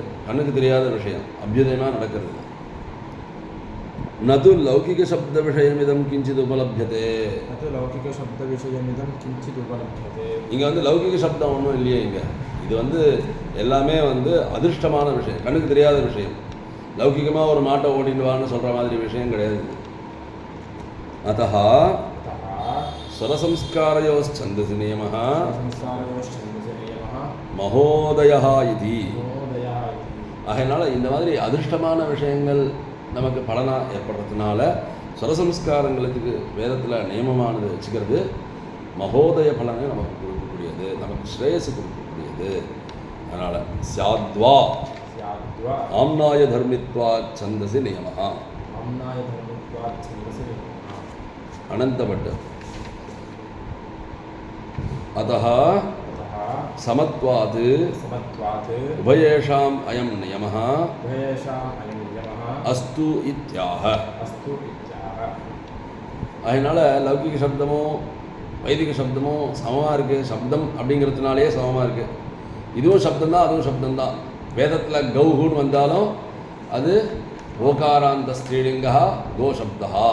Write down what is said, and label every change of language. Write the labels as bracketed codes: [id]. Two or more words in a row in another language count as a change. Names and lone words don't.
[ta] கண்ணுக்கு தெரியாத விஷயம் அபியுதயமாக நடக்கிறது. [sa] नतु लौकिक शब्द विषयमिदं किञ्चित् उपलभ्यते. [ta] இங்கே லௌகிக சப்தம் ஒன்றும் இல்லையே. இங்கே இது எல்லாமே அதிர்ஷ்டமான விஷயம், கண்ணுக்கு தெரியாத விஷயம். லௌகிகமாக ஒரு மாட்டை ஓடிடுவான்னு சொல்கிற மாதிரி விஷயம் கிடையாது. [sa] अतः स्वरसंस्कारयोश्छन्दसि नियमः महोदया इति. [ta] அதனால் இந்த மாதிரி அதிர்ஷ்டமான விஷயங்கள் நமக்கு பலனாக ஏற்படுறதுனால ஸ்வரசம்ஸ்காரங்களுக்கு வேதத்தில் நியமமானது வச்சுக்கிறது மகோதய பலனை நமக்கு கொடுக்கக்கூடியது, நமக்கு ஸ்ரேயஸு கொடுக்கக்கூடியது. [sa] அதனால் स्याद्वा आम्नाय धर्मित्वा छन्दसि नियमः. அனந்தபட்டு अतः समत्वात् उभयेषाम् अयं नियमः अस्तु इत्याह. [ta] அதனால் லௌகிக சப்தமும் வைதிக சப்தமும் சமமாக இருக்குது. சப்தம் அப்படிங்கிறதுனாலே சமமாக இருக்குது. இதுவும் சப்தம்தான், அதுவும் சப்தம்தான். வேதத்தில் கௌஹுன்னு வந்தாலும் அது [sa] ओकारान्त श्रीलिङ्गा गो शब्दः.